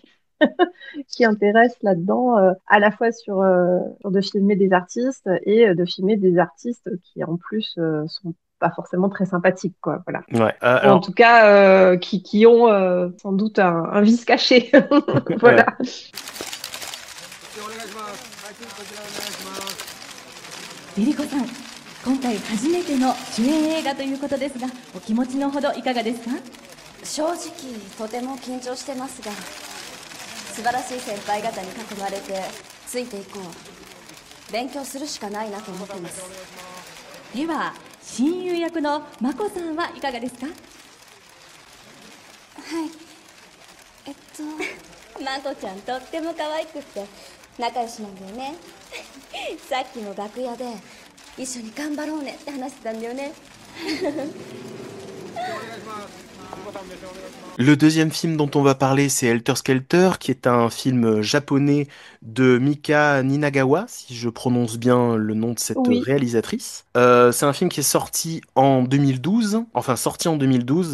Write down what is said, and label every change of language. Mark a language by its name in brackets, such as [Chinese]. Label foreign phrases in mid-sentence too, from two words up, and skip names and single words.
[French] qui intéresse là-dedans, à la fois sur de filmer des artistes et de filmer des artistes qui en plus sont pas forcément très sympathiques, quoi, voilà. Ouais. Ou en Alors, tout cas qui ont sans doute un vice caché. Voilà. ouais. [Japanese] リリコさん、今回初めての主演映画ということですが、お気持ちのほどいかがですか？正直とても緊張してますが、素晴らしい先輩方に囲まれてついていこう。勉強するしかないなと思ってます。では、親友役のマコさんはいかがですか？はい。マコちゃんとっても可愛くって仲良しなんだよね。さっきも楽屋で一緒に頑張ろうねって話してたんだよね。 [French] Le deuxième film dont on va parler, c'est Helter Skelter, qui est un film japonais de Mika Ninagawa, si je prononce bien le nom de cette Oui. réalisatrice. C'est un film qui est sorti en 2012, enfin sorti en 2012.